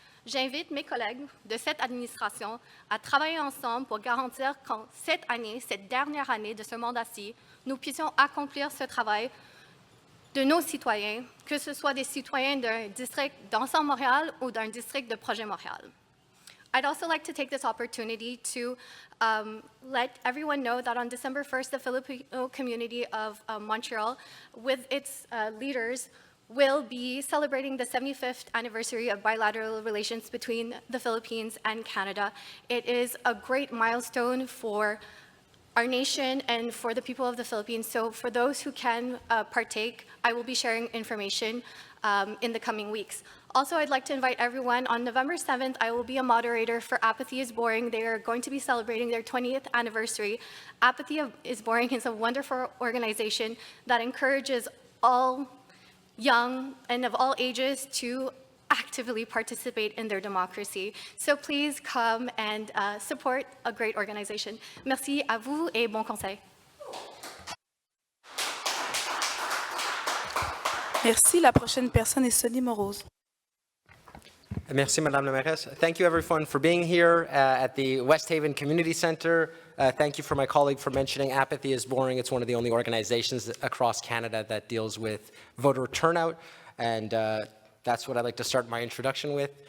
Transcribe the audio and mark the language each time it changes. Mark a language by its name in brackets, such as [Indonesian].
[French] J'invite mes collègues de cette administration à travailler ensemble pour garantir qu'en cette année, cette dernière année de ce mandat-ci, nous puissions accomplir ce travail de nos citoyens, que ce soit des citoyens d'un district d'Ensemble Montréal ou d'un district de Projet Montréal. [English] I'd also like to take this opportunity to let everyone know that on December 1st, the Filipino community of Montreal, with its leaders, will be celebrating the 75th anniversary of bilateral relations between the Philippines and Canada. It is a great milestone for our nation and for the people of the Philippines. So for those who can partake, I will be sharing information in the coming weeks. Also, I'd like to invite everyone, on November 7th, I will be a moderator for Apathy is Boring. They are going to be celebrating their 20th anniversary. Apathy is Boring is a wonderful organization that encourages all young and of all ages to actively participate in their democracy. So please come and support a great organization. [French] Merci à vous et bon conseil. Merci. La prochaine personne est Sonny Morose. Merci, Madame la Mairesse. [English] Thank you, everyone, for being here at the West Haven Community Center. Thank you for my colleague for mentioning Apathy is Boring. It's one of the only organizations across Canada that deals with voter turnout, and that's what I'd like to start my introduction with.